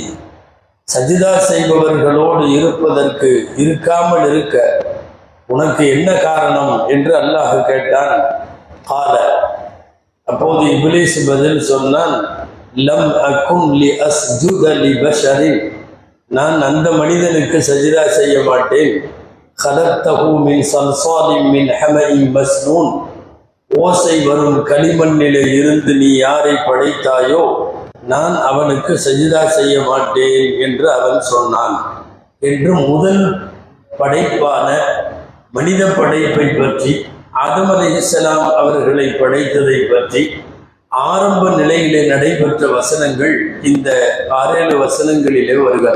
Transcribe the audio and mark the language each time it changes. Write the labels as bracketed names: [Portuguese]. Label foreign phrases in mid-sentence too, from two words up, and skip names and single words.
[Tamil] சஜிதா செய்பவர்களோடு இருக்காமல் இருக்க உனக்கு என்ன காரணம் என்று அல்லாஹ் கேட்டான். கால. அப்போது இப்லீஸ் பதில் சொன்னான், [Arabic] لم أكن لأسجد لبشر. [Tamil] நான் அந்த மனிதனுக்கு சஜிதா செய்ய மாட்டேன். [Arabic] خلقته من صلصال من حمأ مسنون. [Tamil] ஓசை வரும் களிமண்ணிலே இருந்து நீ யாரை படைத்தாயோ நான் அவனுக்கு சஜிதா செய்ய மாட்டேன் என்று அவன் சொன்னான் என்று முதல் படைப்பான மனித படைப்பை பற்றி, ஆதம் அலைஹிஸ்ஸலாம் அவர்களை படைத்ததை பற்றி ஆரம்ப நிலையிலே நடைபெற்ற வசனங்கள் இந்த 6-7 வசனங்களிலே வருகிறது.